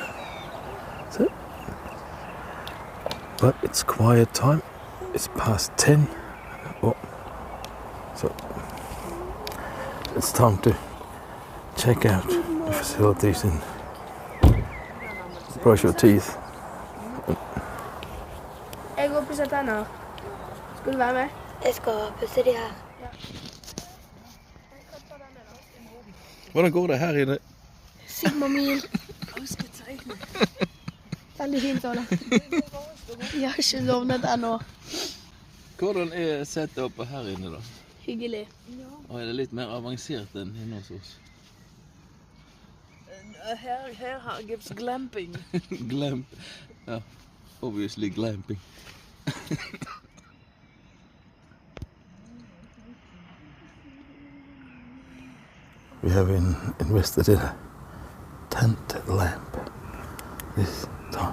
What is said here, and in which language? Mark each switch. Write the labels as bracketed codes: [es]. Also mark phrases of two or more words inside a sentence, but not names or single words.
[en] So, but it's quiet time. It's past 10. Oh, so it's time to check out the facilities and brush your teeth. [no] Jeg går og pusser tenner. Skal du være med? Jeg skal pusse de her. Hvordan går det her inne? Sigma mil. Veldig fint, Ole. Jeg har ikke sovnet ennå. Hvordan er setupet her inne da? Hyggelig. Og er det litt mer avansert enn inne hos oss? Her gives glamping. Glamp. [en] Yeah, obviously glamping. We have invested in a tent lamp this time.